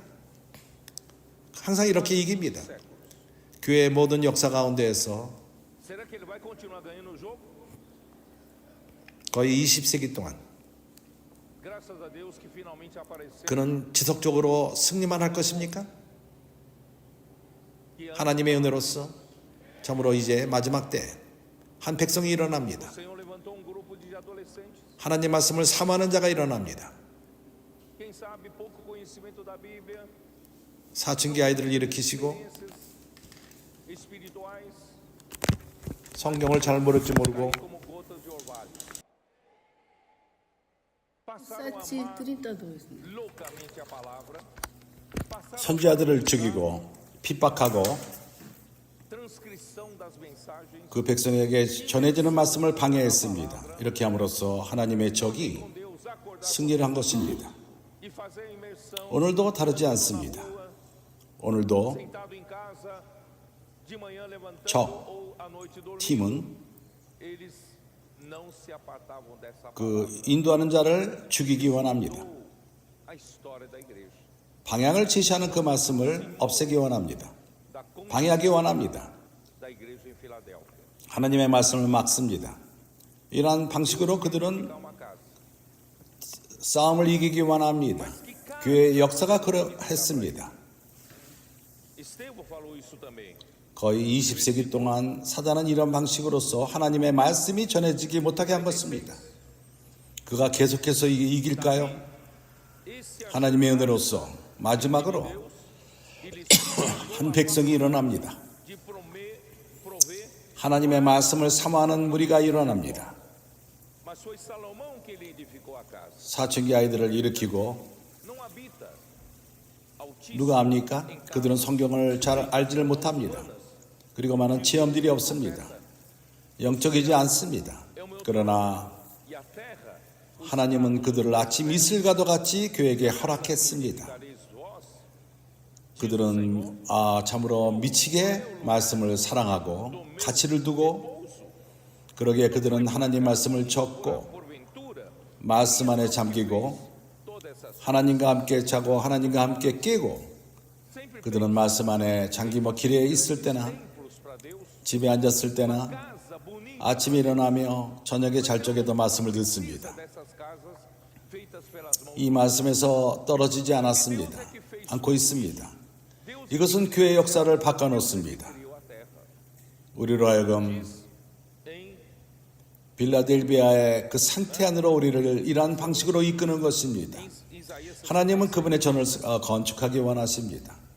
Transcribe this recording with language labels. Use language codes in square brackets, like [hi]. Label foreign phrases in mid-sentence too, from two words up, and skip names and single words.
[ko] 항상 이렇게 이깁니다. 교회의 모든 역사 가운데에서 [pt] será que ele vai continuar ganhando o jogo? [ko] 거의 20세기 동안 [pt] Graças a Deus que finalmente apareceu. [ko] 그는 지속적으로 승리만 할 것입니까? [pt] Que [ko] 하나님의 은혜로서 참으로 이제 마지막 때 한 백성이 일어납니다. [pt] o Senhor levantou um grupo de adolescentes, [ko] 하나님 말씀을 사모하는 자가 일어납니다. [pt] quem sabe pouco conhecimento da Bíblia, [ko] 사춘기 아이들을 일으키시고 [pt] experiências espirituais, [ko] 성경을 잘 모를지 모르고 [pt] como gotas de orvalho. Passaram a amar 7:32. loucamente a palavra, passaram [ko] 선지자들을 죽이고 핍박하고 [pt] transcrição das mensagens [ko] 그 백성에게 전해지는 말씀을 방해했습니다. 이렇게 함으로써 하나님의 적이 [pt] com Deus, acordar [ko] 승리를 한 것입니다. [pt] e fazer a imersão [ko] 오늘도 다르지 않습니다. [pt] rua, [ko] 오늘도 [pt] sentado em casa, de manhã levantando [ko] 저 [pt] ou à noite dormindo. [ko] 팀은 [pt] Eles não se apartavam dessa [ko] 그 [pt] palavra. [ko] 인도하는 자를 죽이기 원합니다. [pt] A história da igreja, [ko] 방향을 제시하는 그 말씀을 없애기 원합니다. [pt] da [ko] 방해하기 원합니다. [pt] da igreja em Filadélfia. [ko] 하나님의 말씀을 막습니다. 이러한 방식으로 그들은 [pt] Uma casa. [ko] 싸움을 이기기 원합니다. 교회의 역사가 그러했습니다. [pt] Estevão falou isso também. [ko] 거의 20세기 동안 사단은 이런 방식으로서 하나님의 말씀이 전해지지 못하게 한 것입니다. 그가 계속해서 이길까요? [pt] Esse [ko] 하나님의 은혜로서 마지막으로 [pt] ele [ko] 한 백성이 일어납니다. [pt] de prover, [ko] 하나님의 말씀을 사모하는 무리가 일어납니다. [pt] mas foi Salomão que lhe edificou a casa. [ko] 사춘기 아이들을 일으키고 [pt] Não habita altíssimo [ko] 누가 압니까? 그들은 성경을 잘 알지를 못합니다. 그리고 많은 체험들이 없습니다. 영적이지 않습니다. 그러나 [pt] e a terra [ko] 하나님은 그들을 아침 이슬과도 같이 교회에게 허락했습니다. [pt] dareis vós. [ko] 그들은 참으로 미치게 말씀을 사랑하고 가치를 두고 그러기에 그들은 하나님 말씀을 적고 [pt] Porventura, [ko] 말씀 안에 잠기고 [pt] todas essas [ko] 하나님과 함께 자고 하나님과 함께 깨고 [pt] sempre [ko] 그들은 말씀 안에 잠기며 길에 있을 때나 [pt] templos para Deus, [ko] 집에 앉았을 때나 [pt] casa bonita [ko] 아침에 일어나며 저녁에 잘 적에도 말씀을 듣습니다. [pt] dessas casas feitas pelas mãos. [ko] 이 말씀에서 떨어지지 않았습니다. 않고 있습니다. 이것은 교회 역사를 바꿔놓습니다. 우리로 하여금 빌라델비아의 그 상태 안으로 우리를 이러한 방식으로 이끄는 것입니다. 하나님은 그분의 전을 건축하기 원하십니다.